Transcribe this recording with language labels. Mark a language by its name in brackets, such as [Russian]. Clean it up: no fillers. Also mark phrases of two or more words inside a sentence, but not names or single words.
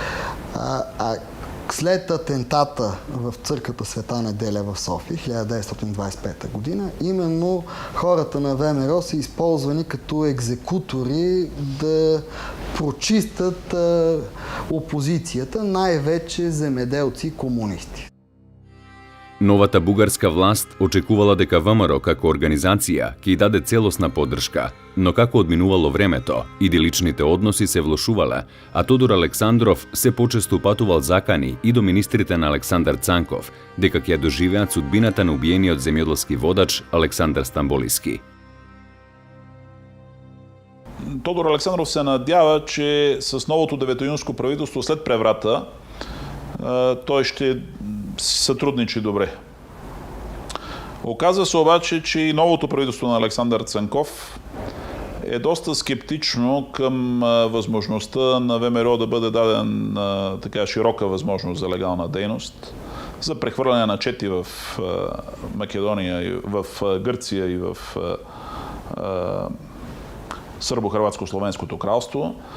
[Bulgarian] След атентата в църквата Света Неделя в София, 1925 година, именно хората на ВМРО са използвани като екзекутори да прочистят опозицията, най-вече земеделци и комунисти. [Macedonian] Новата бугарска власт очекувала дека ВМРО како организација ќе даде целосна поддршка, но како одминувало времето, идиличните односи се влошувале, а Тодор Александров се почесто патувал закани и до министрите на Александар Цанков дека ќе доживеат судбината на убиениот земјоделски водач Александар Стамболиски. [Bulgarian] Тодор Александров се надява, че с новото деветоюнско правителство след преврата той ще сътрудничи добре. Оказва се обаче, че и новото правителство на Александър Цанков е доста скептично към възможността на ВМРО да бъде даден така широка възможност за легална дейност, за прехвърляне на чети в Македония, в Гърция и в Сърбо-хърватско-словенското кралство.